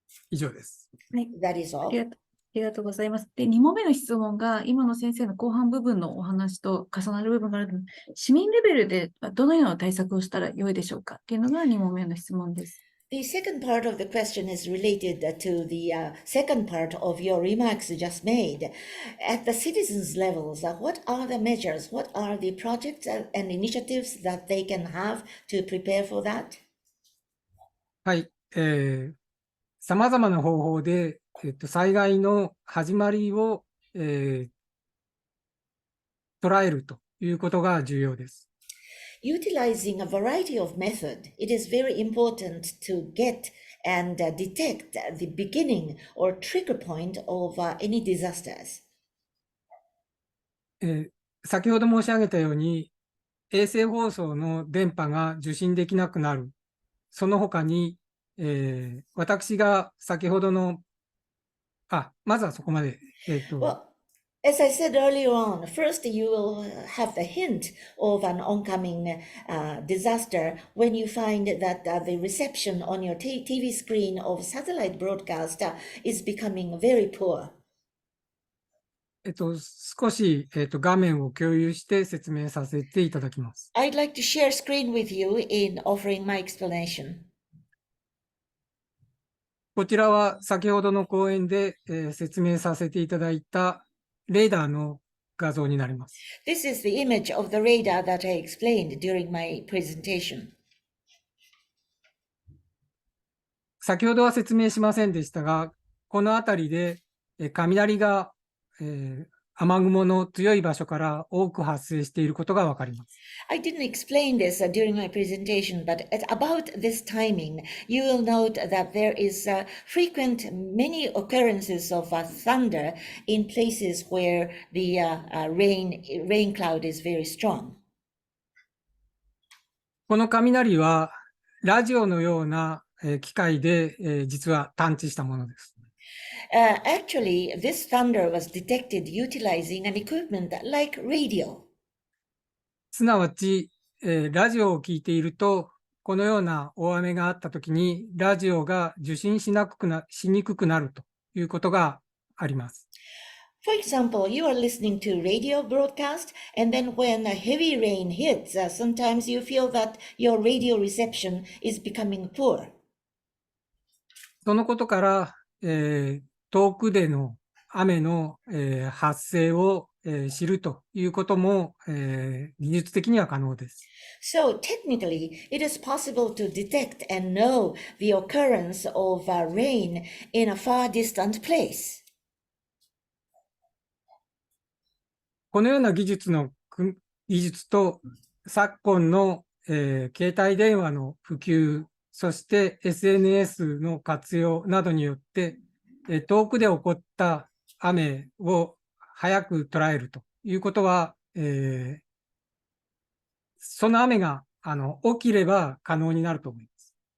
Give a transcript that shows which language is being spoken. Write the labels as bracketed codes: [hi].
[ja] 以上です。はい、 [en] That is all. [ja] ありがとうございます。で、2問目の質問が今の先生の後半部分のお話と重なる部分があるので、市民レベルでどのような対策をしたら良いでしょうかっていうのが2問目の質問です。 [en] The second part of the question is related to the second part of your remarks just made. At the citizens' levels, what are the measures, what are the projects and initiatives that they can have to prepare for that? [ja] はい、さまざまな方法で、災害の始まりを、捉えるということが重要です。 [en] Utilizing a variety of methods, it is very important to get and detect the beginning or trigger point of any disasters. [ja] 先ほど申し上げたように、衛星放送の電波が受信できなくなる。その他に、私が先ほどの、まずはそこまで。 [en] Well, as I said earlier on, first you will have the hint of an oncoming disaster when you find that the reception on your TV screen of satellite broadcast is becoming very poor. [ja] 少し、画面を共有して説明させていただきます。 [en] I'd like to share screen with you in offering my explanation. [ja] こちらは先ほどの講演で、説明させていただいたレーダーの画像になります。 [en] This is the image of the radar that I explained during my presentation. [ja] 先ほどは説明しませんでしたが、この辺りで、雷が、雨雲の強い場所から多く発生していることがわかります。 [en] I didn't explain this during my presentation, but at about this timing, you will note that there is frequent many occurrences of thunder in places where the rain cloud is very strong. [ja] この雷はラジオのような機械で実は探知したものです。 [en] Actually, this thunder was detected utilizing an equipment like radio. [ja] すなわち、ラジオを聞いていると、このような大雨があったときに、ラジオが受信しにくくなるということがあります。 [en] For example, you are listening to radio broadcast, and then when a heavy rain hits, sometimes you feel that your radio reception is becoming poor. [ja] そのことから、遠くでの雨の、発生を、知るということも、技術的には可能です。 [en] So technically, it is possible to detect and know the occurrence of rain in a far distant place. [ja] このような技術と昨今の、携帯電話の普及、そして SNS の活用などによって、遠くで起こった雨を早く捉えるということは、その雨が起きれば可能になると思います。